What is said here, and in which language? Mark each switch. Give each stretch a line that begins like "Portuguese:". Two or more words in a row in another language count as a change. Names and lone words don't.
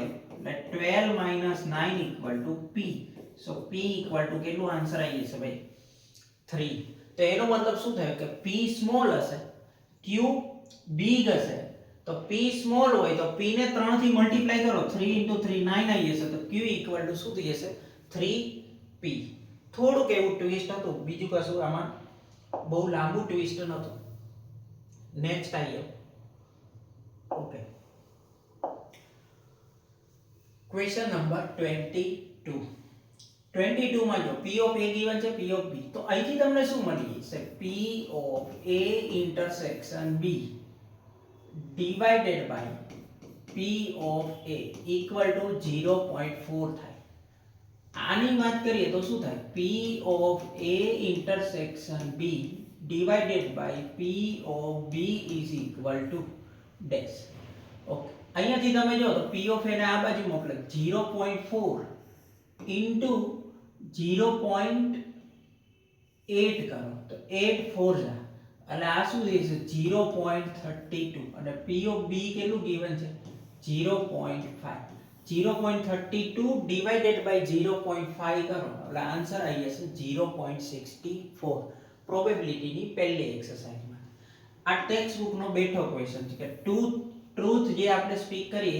Gujarati: એટલે 12 9
English: equal to p so p equal to
Gujarati: કેટલું આન્સર આવી જશે ભાઈ 3 તો એનો મતલબ શું થયો કે
English: p small
Gujarati: હશે
English: q big
Gujarati: હશે તો
English: p small
Gujarati: હોય તો p ને 3 થી મલ્ટીપ્લાય કરો 3 3 9 આવી જશે તો
English: q equal to
Gujarati: શું થઈ જશે 3p થોડુંક એવું ટ્વિસ્ટ હતું બીજું કશું આમાં બહુ લાંબુ ટ્વિસ્ટ નહોતું નેક્સ્ટ આવીએ ઓકે
English: question number 22 22
Gujarati: માં જો
English: p of a given
Gujarati: છે
English: p of b
Gujarati: તો અહીંથી તમને શું મળી જશે
English: p of a intersection b divided by p of a equal to 0.4
Gujarati: થાય આની વાત કરીએ તો શું થાય
English: p of a intersection b divided by p of b is equal to dash ઓકે
Gujarati: અહીંયાથી તમે જો તો
English: p of a
Gujarati: ને આ બાજુ મોકલે 0.4 into 0.8 કરો તો 8 4 જા એટલે આ શું થશે 0.32 અને
English: p of b
Gujarati: કેટલું given છે 0.5 0.32
English: divided by
Gujarati: 0.5 કરો એટલે આન્સર આવી જશે 0.64 પ્રોબેબિલિટી ની પહેલી એક્સરસાઇઝમાં આ
English: text book
Gujarati: નો બેઠો ક્વેશ્ચન છે કે ટ્રુથ જે આપણે સ્પીક કરીએ